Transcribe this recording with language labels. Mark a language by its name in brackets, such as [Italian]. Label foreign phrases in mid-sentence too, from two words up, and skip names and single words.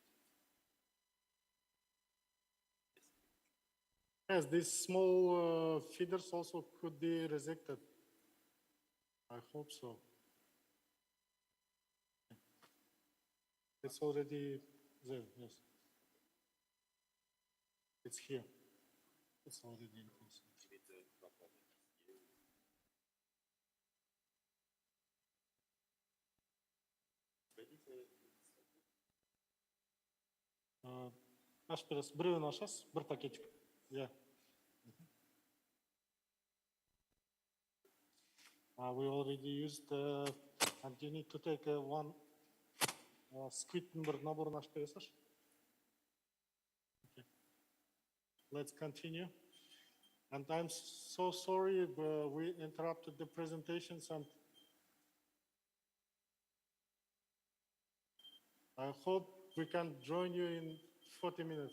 [English] Yes, these small feeders also could be resected. I hope so. It's already there, yes. It's here. It's already in place. [Kazakh] Ашперес, біреуін ашасыз, бір пакетик. [English] Yeah. We already used, and you need to take one squid number набор ашпересаш. Okay. Let's continue. And I'm so sorry, we interrupted the presentations and I hope we can join you in 40 minutes.